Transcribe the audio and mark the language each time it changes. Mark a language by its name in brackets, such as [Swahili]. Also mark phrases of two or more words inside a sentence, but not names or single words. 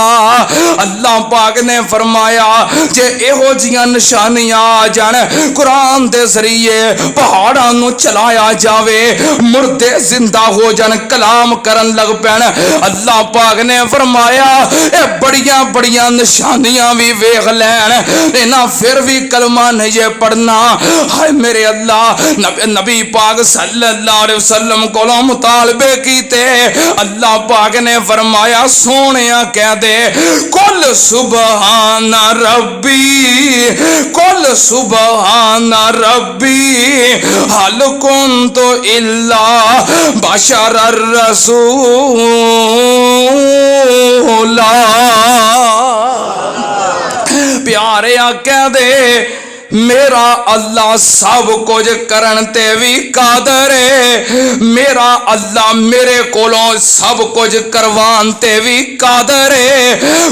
[Punjabi] اللہ پاک نے فرمایا جے ایہو جیہاں نشانیاں آ جان، قرآن دے ذریعے پہاڑاں نوں چلایا جاوے، مردے زندہ ہو جان، کلام کرن لگ پین، اللہ پاک نے فرمایا اے وڈیاں وڈیاں نشانیاں بھی ویکھ لین، انہاں فیر بھی کلمہ نہیں پڑھنا. ہائے میرے اللہ، نبی پاک [Arabic] صلى الله عليه وسلم [Punjabi] کولوں مطالبے کیتے، اللہ پاک نے فرمایا سوہنیا کہہ دے [Arabic] قل سبحان ربي، قل سبحان ربي هل كنت إلا بشرا رسولا. [Punjabi] پیارے کہہ دے میرا اللہ سب کجھ کرن تے بھی قادر ہے، میرا اللہ میرے کولوں سب کجھ کروان تے بھی قادر ہے.